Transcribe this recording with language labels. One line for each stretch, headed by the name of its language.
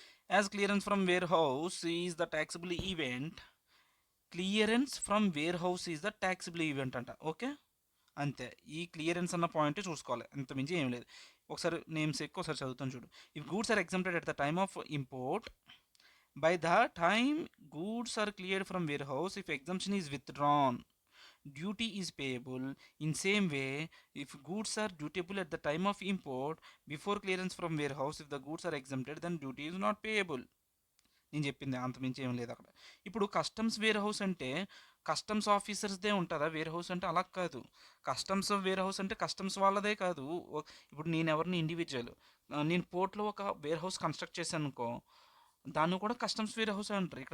English: As clearance from warehouse is the taxable event clearance from warehouse is the taxable event అంట.
Telugu: Okay అంతే ఈ clearance అన్న point చూసుకోవాలి అంత మించి ఏం లేదు. ఒకసారి నేమ్స్ ఎక్కువ ఒకసారి చదువుతాను చూడు.
English: If goods are exempted at the time of import by the time goods are cleared from warehouse if exemption is withdrawn duty is payable. In same way, if goods are dutiable at the time of import before clearance from warehouse, if the goods are exempted, then duty is not payable.
Telugu: నేను చెప్పింది అంతమించి ఏం లేదు అక్కడ. ఇప్పుడు customs wear house అంటే customs ఆఫీసర్స్దే ఉంటుందా wear house అంటే? అలా కాదు. కస్టమ్స్ వేర్ హౌస్ అంటే కస్టమ్స్ వాళ్ళదే కాదు. ఇప్పుడు నేను ఎవరిని ఇండివిజువల్, నేను పోర్ట్లో ఒక వేర్ హౌస్ కన్స్ట్రక్ట్ చేశాను అనుకో, దాన్ని కూడా కస్టమ్స్ వేర్ హౌస్ అంటారు.